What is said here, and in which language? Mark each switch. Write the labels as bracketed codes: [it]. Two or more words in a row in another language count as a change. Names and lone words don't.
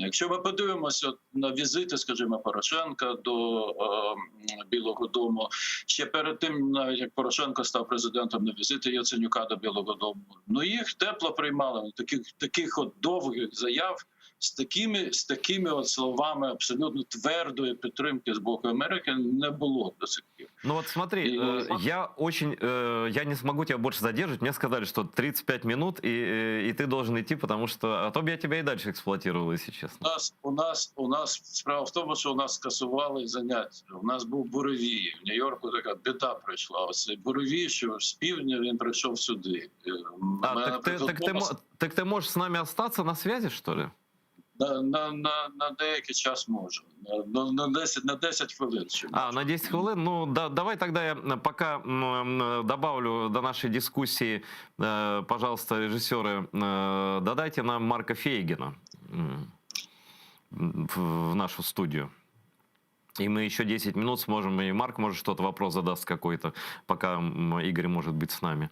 [uk] Якщо ми подивимося на візити, скажімо, Порошенка до Білого дому, ще перед тим, навіть як Порошенко став президентом, на візити Яценюка до Білого дому, ну їх тепло приймали. Таких от довгих заяв з такими от словами абсолютно твердої підтримки з боку Америки не було до сих пір. [ru] Ну вот смотри, я не смогу тебя больше задерживать. Мне сказали, что 35 минут, и ты должен идти, потому что... А то бы я тебя и дальше эксплуатировал, если честно. [uk] У нас справа в тому, що у нас скасували заняття. У нас був буревій. В Нью-Йорку така біда прийшла. Оцей буревій, що з півдня він прийшов сюди. [ru] Так ты можешь с нами остаться на связи, что ли? [uk] На деякий час можу. На 10 хвилин. На 10 хвилин? [ru] Ну, давай тогда я пока добавлю до нашей дискуссии, пожалуйста, режиссеры, [uk] додайте нам [ru] Марка Фейгина в нашу студию. И мы еще 10 минут сможем, и Марк, может, что-то, вопрос задаст какой-то, пока Игорь может быть с нами.